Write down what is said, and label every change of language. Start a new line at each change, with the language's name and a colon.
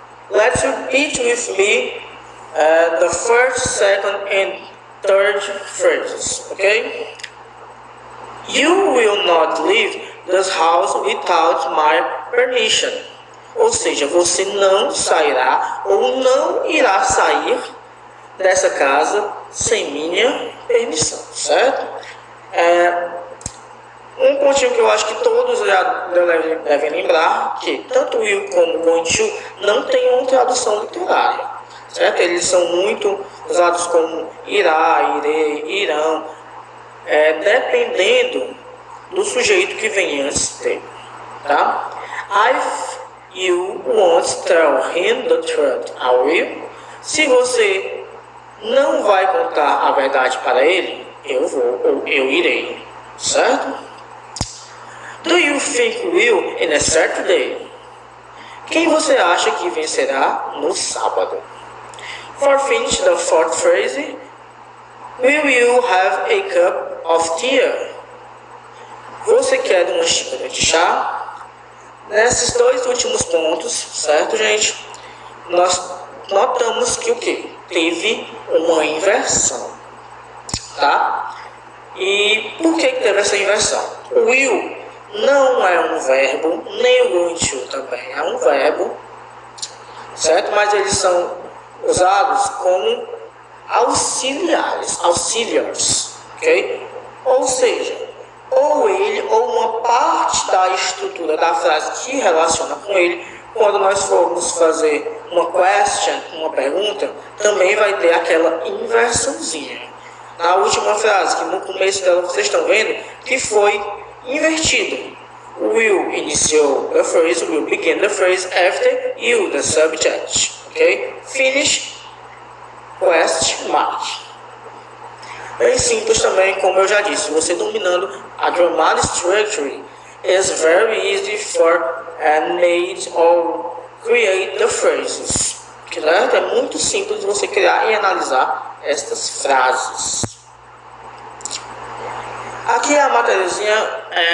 English: Let's repeat with me the first, second and third phrases, ok? You will not leave this house without my permission.
Portuguese: Ou seja, você não sairá ou não irá sair dessa casa sem minha permissão, certo? Um pontinho que eu acho que todos já devem lembrar, que tanto will como going to não tem uma tradução literária, certo? Eles são muito usados como irá, irei, irão, dependendo do sujeito que vem antes dele, tá?
English: If you won't tell him the truth, I will.
Portuguese: Se você não vai contar a verdade para ele, eu vou ou eu irei, certo?
English: Do you think will in a Saturday?
Portuguese: Quem você acha que vencerá no sábado?
English: For finish the fourth phrase, will you have a cup of tea?
Portuguese: Você quer uma xícara de chá? Nesses dois últimos pontos, certo, gente? Nós notamos que o quê? Teve uma inversão, tá? E por que teve essa inversão? O will não é um verbo, nem o going to também é um verbo, certo? Mas eles são usados como auxiliares, ok? Ou seja, ou ele ou uma parte da estrutura da frase que relaciona com ele, quando nós formos fazer uma question, uma pergunta, também vai ter aquela inversãozinha. Na última frase, que no começo dela vocês estão vendo, que foi invertido.
English: Will iniciou the phrase, will begin the phrase after you, the subject. Ok? Finish, question mark.
Portuguese: Bem simples também, como eu já disse, você dominando a
English: grammar structure is very easy for made or create the phrases.
Portuguese: Certo? É muito simples você criar e analisar estas frases. Aqui é a matériazinha